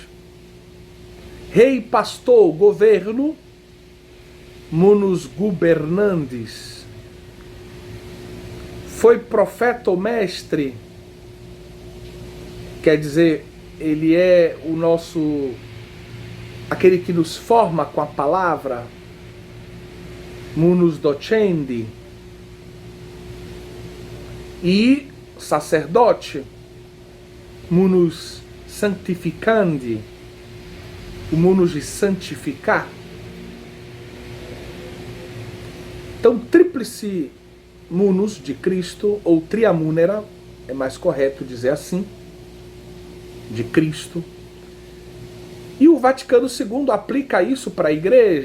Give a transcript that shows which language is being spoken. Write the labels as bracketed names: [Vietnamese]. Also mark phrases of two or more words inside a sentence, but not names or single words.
[Portuguese] Rei, pastor, governo, [Latin] munus governandis. [Portuguese] Foi profeta ou mestre, quer dizer, ele é o nosso, aquele que nos forma com a palavra, [Latin] munus docendi. [Portuguese] E sacerdote, [Latin] munus sanctificandi, [Portuguese] o munus de santificar. Então, tríplice munus de Cristo, ou triamúnera, é mais correto dizer assim, de Cristo. E o Vaticano II aplica isso para a igreja.